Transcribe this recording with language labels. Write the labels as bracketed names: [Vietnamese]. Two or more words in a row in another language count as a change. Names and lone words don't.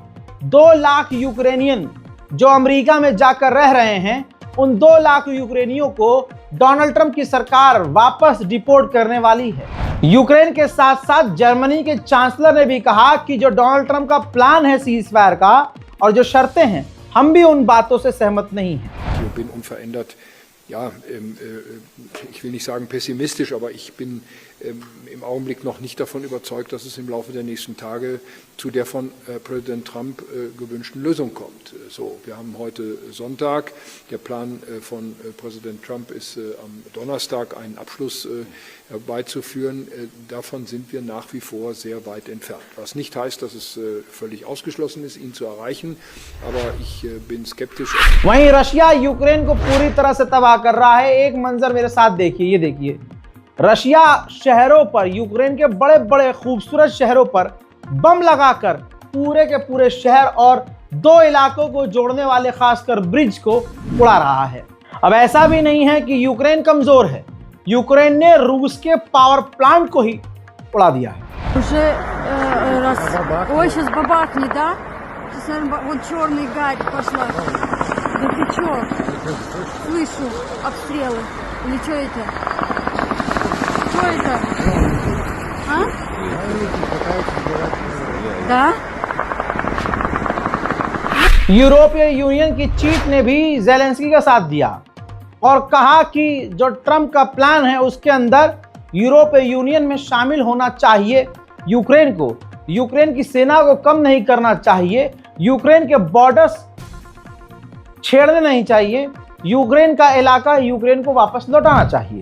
[Hindi] 2 लाख यूक्रेनियन जो अमेरिका में जाकर रह रहे हैं, उन 2 लाख यूक्रेनियों को डोनाल्ड ट्रंप की सरकार वापस डिपोर्ट करने वाली है। यूक्रेन के साथ साथ जर्मनी के चांसलर ने भी कहा कि जो डोनाल्ड ट्रंप का प्लान है सीज फायर का और जो शर्तें हैं, हम भी उन बातों से सहमत नहीं हैं। [German] Ja, ich will nicht sagen pessimistisch, aber ich bin im Augenblick noch nicht davon überzeugt, dass es im Laufe der nächsten Tage zu der von Präsident Trump gewünschten Lösung kommt. So, wir haben heute Sonntag. Der Plan von Präsident Trump ist am Donnerstag einen Abschluss herbeizuführen. Davon sind wir nach wie vor sehr weit entfernt. Was nicht heißt, dass es völlig ausgeschlossen ist, ihn zu erreichen, aber ich bin skeptisch. [Hindi] वहीं रशिया यूक्रेन को पूरी तरह से तबाह कर रहा है। एक मंजर मेरे साथ देखिए, ये देखिए, रशिया शहरों पर, यूक्रेन के बड़े बड़े खूबसूरत शहरों पर बम लगाकर पूरे के पूरे शहर और 2 इलाकों को जोड़ने वाले खासकर ब्रिज को उड़ा रहा है। अब ऐसा भी नहीं है कि यूक्रेन कमजोर है, यूक्रेन ने रूस के पावर प्लांट को ही उड़ा दिया है। [Russian] Ой, сейчас бабахнет, да? Сейчас, наверное, вот черный гарь пошла. Да ты чё? Слышу обстрелы. Или что это? Что это? А? Да? [Hindi] यूरोपीय यूनियन की चीफ ने भी ज़ेलेंस्की का साथ दिया और कहा कि जो ट्रंप का प्लान है उसके अंदर यूरोपीय यूनियन में शामिल होना चाहिए यूक्रेन को, यूक्रेन की सेना को कम नहीं करना चाहिए, यूक्रेन के बॉर्डर्स छेड़ने नहीं चाहिए, यूक्रेन का इलाका यूक्रेन को वापस लौटाना चाहिए।